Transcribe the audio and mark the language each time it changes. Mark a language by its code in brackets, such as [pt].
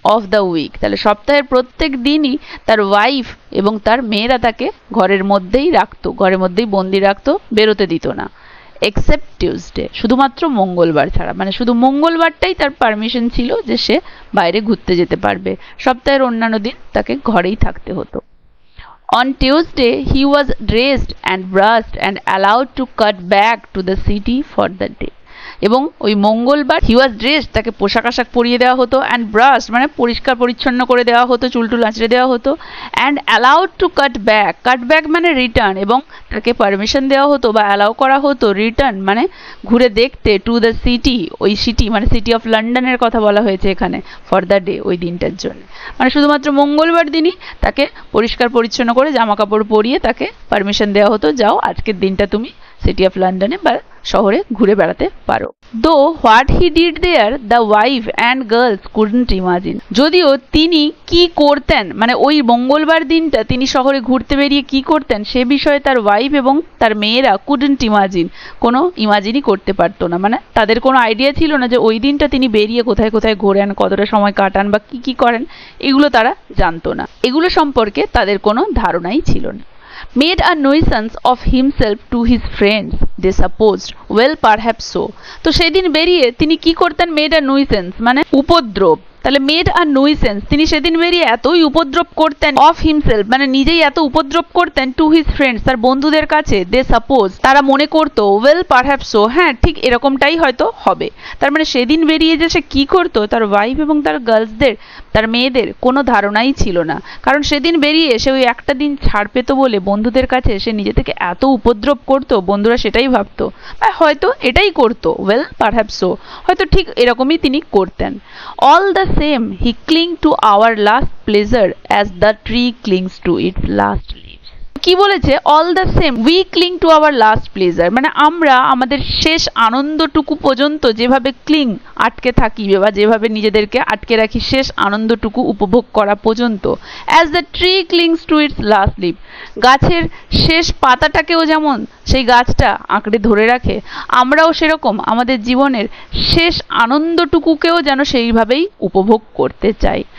[en] of the week, [bn] তাহলে সপ্তাহের প্রত্যেক দিনই তার ওয়াইফ এবং তার মেয়েরা তাকে ঘরের মধ্যেই রাখতো, ঘরের মধ্যেই বন্দি রাখতো, বেরোতে দিত না। [en] except Tuesday, [bn] শুধুমাত্র মঙ্গলবার ছাড়া, মানে শুধু মঙ্গলবারটাই তার পারমিশন ছিল যে সে বাইরে ঘুরতে যেতে পারবে, সপ্তাহের অন্যান্য দিন তাকে ঘরেই থাকতে হতো। [en] On Tuesday, he was dressed and brushed and allowed to cut back to the city for the day. [bn] এবং ওই মঙ্গলবার [en] he was dressed, [bn] তাকে পোশাক আশাক পরিয়ে দেওয়া হতো, অ্যান্ড ব্রাশ মানে পরিষ্কার পরিচ্ছন্ন করে দেওয়া হতো, চুলটুল আঁচড়ে দেওয়া হতো, [en] and allowed to cut back [bn] মানে রিটার্ন, এবং তাকে পারমিশন দেওয়া হতো বা অ্যালাউ করা হতো রিটার্ন মানে ঘুরে দেখতে, [en] to the city, [bn] ওই সিটি মানে সিটি অফ লন্ডনের কথা বলা হয়েছে এখানে, [en] for the day, [bn] ওই দিনটার জন্য, মানে শুধুমাত্র মঙ্গলবার দিনই তাকে পরিষ্কার পরিচ্ছন্ন করে জামা কাপড় পরিয়ে তাকে পারমিশন দেওয়া হতো, যাও আজকের দিনটা তুমি সিটি অফ লন্ডনে বা শহরে ঘুরে বেড়াতে পারো। [en] though what he did there the wife and girls couldn't imagine, [bn] যদিও তিনি কি করতেন, মানে ওই মঙ্গলবার দিনটা তিনি শহরে ঘুরতে বেরিয়ে কি করতেন সে বিষয়ে তার ওয়াইফ এবং তার মেয়েরা কুডন্ট ইমাজিন, কোনো ইমাজিনই করতে পারতো না, মানে তাদের কোনো আইডিয়া ছিল না যে ওই দিনটা তিনি বেরিয়ে কোথায় কোথায় ঘোরেন, কতটা সময় কাটান বা কি কি করেন, এগুলো তারা জানতো না, এগুলো সম্পর্কে তাদের কোনো ধারণাই ছিল না। [en] Made a nuisance of himself to his friends, they supposed, well perhaps so. [bn] তো সেদিন বেরিয়ে তিনি কি করতেন, [en] made a nuisance [bn] মানে উপদ্রব, তাহলে মেড আর নুইসেন্স, তিনি সেদিন বেরিয়ে এতই উপদ্রব করতেন, [en] of himself [bn] মানে নিজেই এত উপদ্রব করতেন, [en] to his friends [bn] তার বন্ধুদের কাছে, [en] they suppose [bn] তারা মনে করতো, [en] well perhaps so [bn] হ্যাঁ ঠিক এরকমটাই হয়তো হবে, তার মানে সেদিন বেরিয়ে যে সে কি করতো তার ওয়াইফ এবং তার গার্লসদের, তার মেয়েদের কোনো ধারণাই ছিল না, কারণ সেদিন বেরিয়ে সে ওই একটা দিন ছাড় পেত বলে বন্ধুদের কাছে সে নিজে থেকে এত উপদ্রব করতো, বন্ধুরা সেটাই ভাবতো হয়তো এটাই করতো, [en] well perhaps so [bn] হয়তো ঠিক এরকমই তিনি করতেন। [en] All the same, he cling to our last pleasure as the tree clings to its last leaves. [bn] কি বলেছে, [en] all the same we cling to our last pleasure, [bn] মানে আমরা আমাদের শেষ আনন্দটুকু পর্যন্ত যেভাবে ক্লিং আটকে থাকি বা যেভাবে নিজেদেরকে আটকে রাখি শেষ আনন্দটুকু উপভোগ করা পর্যন্ত, [en] as the tree clings to its last leave, [bn] গাছের শেষ পাতাটাকেও যেমন সেই গাছটা আঁকড়ে ধরে রাখে, আমরাও সেরকম আমাদের জীবনের শেষ আনন্দটুকুকেও যেন সেইভাবেই উপভোগ করতে চাই।